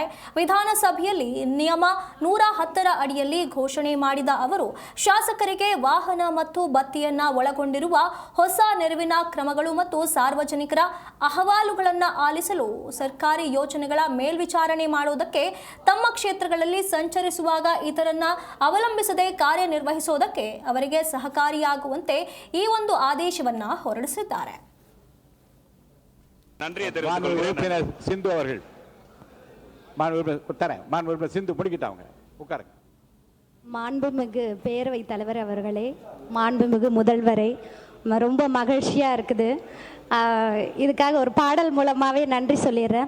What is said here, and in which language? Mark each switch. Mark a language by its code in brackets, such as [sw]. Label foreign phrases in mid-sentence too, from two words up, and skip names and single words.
[kn] ವಿಧಾನಸಭೆಯಲ್ಲಿ ನಿಯಮ 110ರ ಅಡಿಯಲ್ಲಿ ಘೋಷಣೆ ಮಾಡಿದ ಅವರು ಶಾಸಕರಿಗೆ ವಾಹನ ಮತ್ತು ಭತ್ಯೆಯನ್ನ ಒಳಗೊಂಡಿರುವ ಹೊಸ ನೆರವಿನ ಕ್ರಮಗಳು ಮತ್ತು ಸಾರ್ವಜನಿಕರ ಅಹವಾಲುಗಳನ್ನು ಆಲಿಸಲು ಸರ್ಕಾರಿ ಯೋಜನೆಗಳ ಮೇಲ್ವಿಚಾರಣೆ ಮಾಡುವುದಕ್ಕೆ ತಮ್ಮ ಕ್ಷೇತ್ರಗಳಲ್ಲಿ ಸಂಚರಿಸುವಾಗ ಇತರನ್ನ ಅವಲಂಬಿಸದೆ ಕಾರ್ಯನಿರ್ವಹಿಸುವುದಕ್ಕೆ ಅವರಿಗೆ ಸಹಕಾರಿಯಾಗುವಂತೆ ಈ ಒಂದು ಆದೇಶವನ್ನ ಹೊರಡಿಸಿದ್ದಾರೆ. [ta] சிந்து அவர்கள் சிந்து முடிக்கிட்டாங்க உட்காருங்க. மாண்புமிகு பேரவைத் தலைவர் அவர்களே, மாண்புமிகு முதல்வரே, ரொம்ப மகிழ்ச்சியாக இருக்குது. இதுக்காக ஒரு பாடல் மூலமாகவே நன்றி சொல்லிடுறேன்.